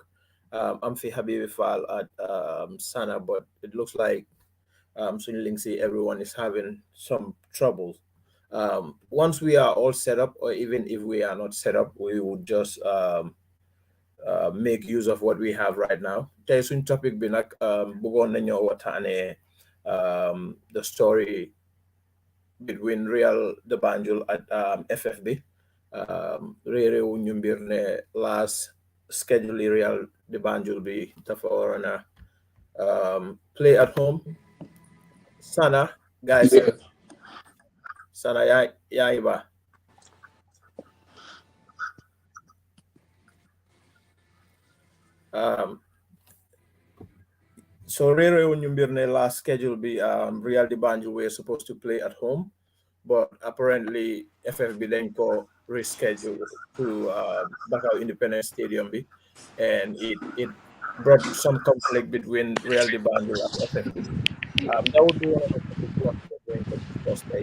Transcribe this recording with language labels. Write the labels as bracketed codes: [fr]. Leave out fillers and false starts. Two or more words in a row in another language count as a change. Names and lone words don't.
[en] I'm fi Habib Fall at Sana, but it looks like everyone is having some troubles. Once we are all set up, or even if we are not set up, we would just make use of what we have right now. [wo] Tey suñ topic bi nag bëggoon nañoo waxtaanee [en] the story between [wo] Real de Banjul at FFB. Réeréewu ñu mbir ne [en] last schedule [wo] Real de Banjul bi dafa waroon a [en] play at home. Sana, guys. Yeah. [wo] Sana, yaa ngi ba. [en] So [wo] Réeréewu ñu mbir ne [en] last schedule bi Real de Banjul were supposed to play at home, but apparently FFB then go reschedule to Bakau Independence Stadium B, and it brought some conflict between Real de Banjul and FFB. That would be one of the topics we're going to discuss today.